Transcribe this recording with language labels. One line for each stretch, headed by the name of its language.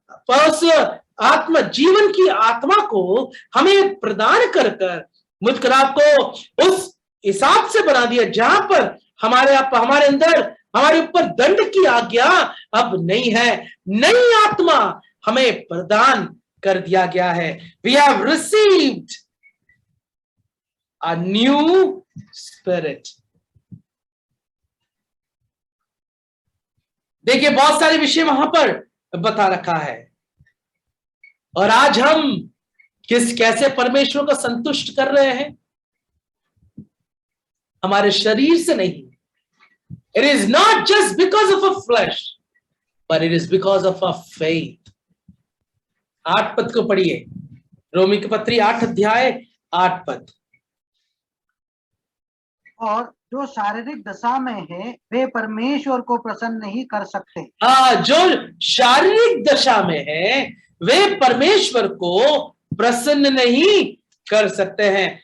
Hindi: उस आत्मा, जीवन की आत्मा को हमें प्रदान कर मुझकर आपको उस हिसाब से बना दिया जहां पर हमारे अंदर, हमारे ऊपर दंड की आज्ञा अब नहीं है। नई आत्मा हमें प्रदान कर दिया गया है।
English: We have received a new spirit.
Hindi: देखिए, बहुत सारे विषय वहां पर बता रखा है, और आज हम कैसे परमेश्वर को संतुष्ट कर रहे हैं? हमारे शरीर से नहीं।
English: It is not just because of a flesh, but it is because of our faith.
Hindi: 8 पद को पढ़िए, रोमी की पत्री 8 अध्याय 8 पद। और जो शारीरिक दशा में है वे परमेश्वर को प्रसन्न नहीं कर सकते। जो शारीरिक दशा में है वे परमेश्वर को प्रसन्न नहीं कर सकते हैं।